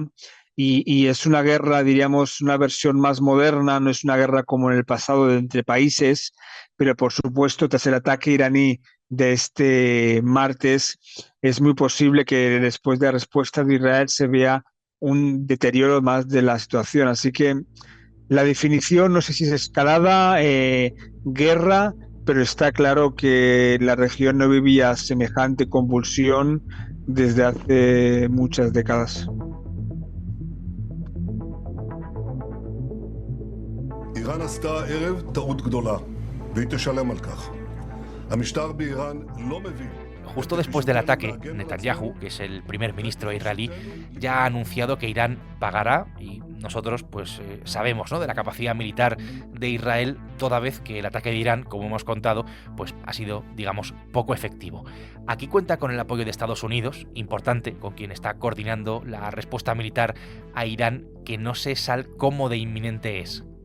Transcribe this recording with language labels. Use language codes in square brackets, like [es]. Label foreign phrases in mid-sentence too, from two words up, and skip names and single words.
[es] Y es una guerra, diríamos, una versión más moderna, no es una guerra como en el pasado entre países, pero por supuesto, tras el ataque iraní de este martes, es muy posible que después de la respuesta de Israel se vea un deterioro más de la situación. Así que la definición, no sé si es escalada, guerra, pero está claro que la región no vivía semejante convulsión desde hace muchas décadas. [he] איראן עשתה הערב טעות גדולה, והיא תשלם על כך. המשטר באיראן לא מבין. [es] Justo después del ataque, Netanyahu, que es el primer ministro israelí, ya ha anunciado que Irán pagará y nosotros pues sabemos, ¿no?, de la capacidad militar de Israel, toda vez que el ataque de Irán, como hemos contado, pues ha sido, digamos, poco efectivo. Aquí cuenta con el apoyo de Estados Unidos, importante, con quien está coordinando la respuesta militar a Irán, que no sé, Sal, cómo de inminente es.